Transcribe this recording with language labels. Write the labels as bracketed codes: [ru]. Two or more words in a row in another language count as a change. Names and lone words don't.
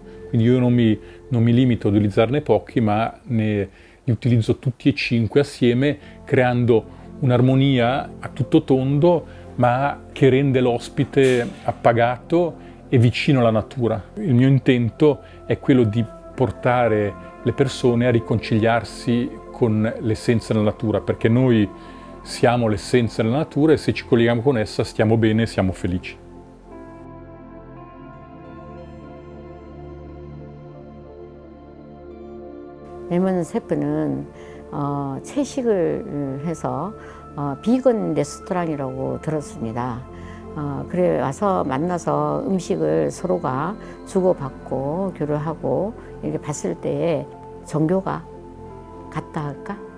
[it] Quindi io non mi limito ad utilizzarne pochi, ma li utilizzo tutti e 5 assieme, creando un'armonia a tutto tondo, ma che rende l'ospite appagato e vicino alla natura. Il mio intento è quello di portare le persone a riconciliarsi con l'essenza della natura, perché noi siamo l'essenza della natura e se ci colleghiamo con essa stiamo bene e siamo felici. [ko] 레몬 셰프는 채식을 해서 비건 레스토랑이라고 들었습니다. 그래 와서 만나서 음식을 서로가 주고받고 교류하고 이렇게 봤을 때에 종교가 같다 할까?